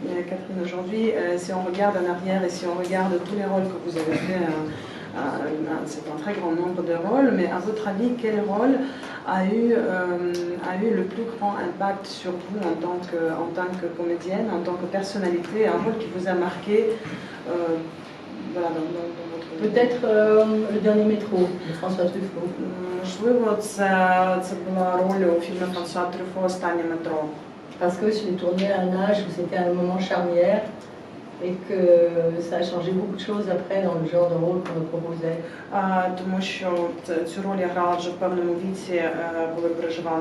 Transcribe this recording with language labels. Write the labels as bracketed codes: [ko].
[fr] Catherine, aujourd'hui, si on regarde en arrière et si on regarde tous les rôles que vous avez fait, c'est un très grand nombre de rôles, mais à votre avis, quel rôle a eu le plus grand impact sur vous en tant que comédienne, en tant que personnalité, un rôle qui vous a marqué voilà, dans votre... Peut-être le dernier métro de François Truffaut. [uk] Можливо, це була роль у фільмі Франсуа Трюфо «Останнє метро». [fr] Parce que je l'ai tourné à un âge où c'était un moment charnière et que ça a changé beaucoup de choses après dans le genre de rôle qu'on me proposait. [uk] Тому що цю роль я грала вже в певному віці, коли переживала.